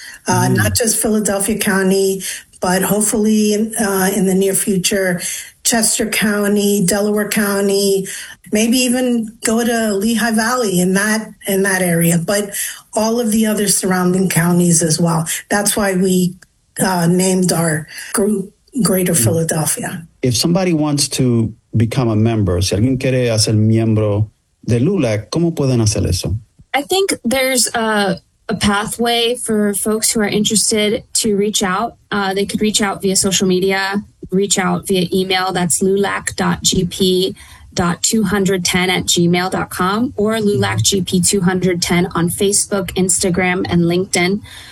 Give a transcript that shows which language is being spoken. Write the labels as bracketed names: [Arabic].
[English] Not just Philadelphia County, but hopefully in the near future, Chester County, Delaware County, maybe even go to Lehigh Valley in that area, but all of the other surrounding counties as well. That's why we named our group Greater Philadelphia. If somebody wants to become a member, [Spanish] si alguien quiere hacer miembro de LULAC, ¿cómo pueden hacer eso? [English] I think there's a pathway for folks who are interested to reach out. They could reach out via social media, reach out via email. That's lulac.gp.210@gmail.com or lulacgp210 on Facebook, Instagram, and LinkedIn.